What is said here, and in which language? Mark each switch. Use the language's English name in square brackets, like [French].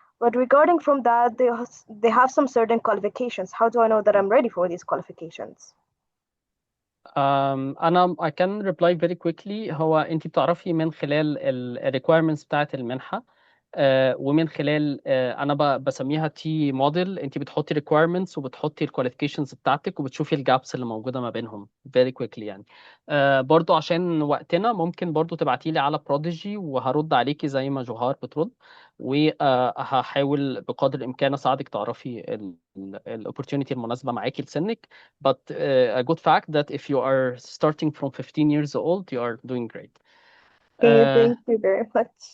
[English] But regarding from that, they have some certain qualifications. How do I know that I'm ready for these qualifications? أنا I can reply very quickly. [Arabic] هو أنت بتعرفي من خلال ال requirements بتاعت المنحة، ومن خلال أنا بسميها تي موديل. أنت بتحطي requirements وبتحطي ال qualifications بتاعتك وبتشوفي الجابس اللي موجودة ما بينهم [English] very quickly [Arabic] يعني. برضو عشان وقتنا ممكن برضو تبعتيلي على بروديجي وهرد عليكي زي ما جوهار بترد، وهحاول بقدر الإمكان أساعدك تعرفي ال opportunity المناسبة معاكي لسنك. [English] But a good fact that if you are starting from 15 years old, you are doing great. Okay, thank you very much.